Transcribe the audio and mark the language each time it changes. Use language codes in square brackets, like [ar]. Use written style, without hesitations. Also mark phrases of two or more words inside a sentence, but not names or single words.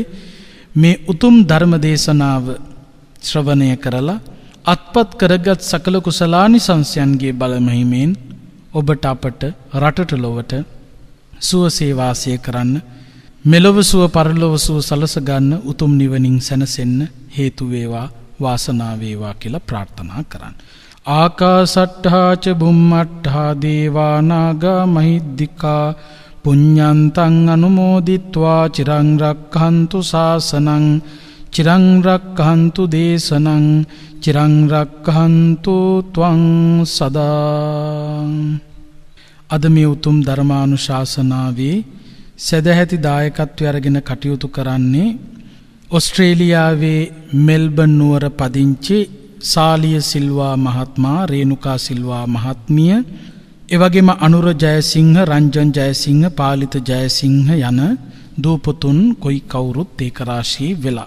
[si] මේ උතුම් ධර්ම දේශනාව ශ්‍රවණය කරලා අත්පත් කරගත් සකල කුසලානිසංසයන්ගේ බලමහිමෙන් ඔබට අපට රටට ලොවට සුවසේ වාසය කරන්න, මෙලොව සුව පරලොව සුව සලස ගන්න, උතුම් නිවනින් සැනසෙන්න හේතු වේවා, වාසනාව වේවා කියලා ප්‍රාර්ථනා කරන්න. [pi] ආකාසට්ඨා ච බුම්මට්ඨා දේවා නාග මහිද්దికා පුඤ්ඤන්තං අනුමෝදිත්වා චිරං රක්ඛන්තු ශාසනං චිරං රක්ඛන්තු දේශනං චිරං රක්ඛන්තු ත්වං සදා. [si] අද මේ උතුම් ධර්මානුශාසනාවේ සදැහැති දායකත්වය අරගෙන කටයුතු කරන්නේ ඔස්ට්‍රේලියාවේ මෙල්බන් නුවර පදිංචි සාලිය සිල්වා මහත්මයා, රේණුකා සිල්වා මහත්මිය, එවැගේම අනුර ජයසිංහ, රංජන් ජයසිංහ, පාලිත ජයසිංහ යන දූපතුන් කොයි කවුරුත් ඒක රාශී වෙලා.